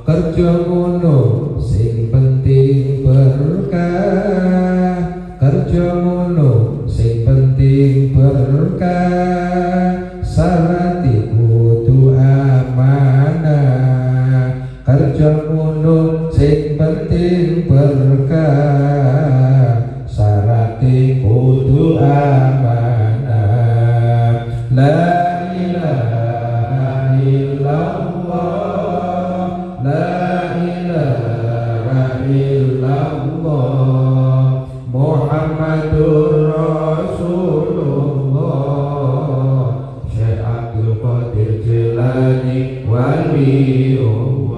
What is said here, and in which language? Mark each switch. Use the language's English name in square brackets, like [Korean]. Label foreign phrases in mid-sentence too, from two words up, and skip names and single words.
[Javanese] Kerja ngono sing penting berkah, kerja ngono sing penting berkah, sarati kudu amanah. Kerja ngono sing penting berkah, sarati kudu amanah. [Arabic] لا إله إلا الله، لا إله إلا الله، محمد رسول الله, Syekh Abdul Qadir Jilani Waliullah.